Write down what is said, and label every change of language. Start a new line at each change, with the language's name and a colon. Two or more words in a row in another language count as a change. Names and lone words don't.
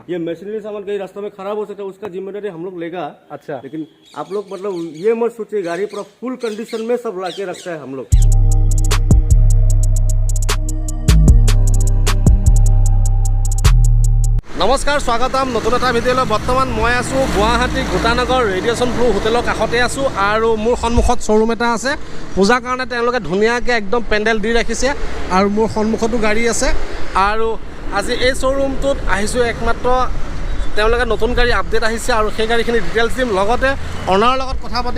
Hindi: ये मशीनरी सामान कहीं रास्ते में खराब हो सकता है, उसका जिम्मेदारी हम लोग लेगा। अच्छा। लेकिन आप लोग मतलब ये मत सोचिए गाड़ी पूरा फुल कंडीशन में सब ला के रखता है हम लोग।
Assamese: নমস্কাৰ, স্বাগতম नতুन এটা ভিডিঅ'লৈ। বৰ্তমান মই আছোঁ গুৱাহাটী গোটানগৰ ৰেডিয়েশ্যন ব্লু হোটেলৰ কাষতে আছোঁ আৰু মোৰ সন্মুখত শ্ব'ৰুম এটা আছে। পূজাৰ কাৰণে তেওঁলোকে ধুনীয়াকৈ একদম পেণ্ডেল দি ৰাখিছে আৰু মোৰ সন্মুখতো গাড়ী আছে। আৰু আজি এই শ্ব'ৰুমটোত আহিছোঁ একমাত্ৰ তেওঁলোকে নতুন গাড়ী আপডেট আহিছে আৰু সেই গাড়ীখিনি ডিটেইলছ দিম, লগতে অনাৰৰ লগত কথা পাতিম।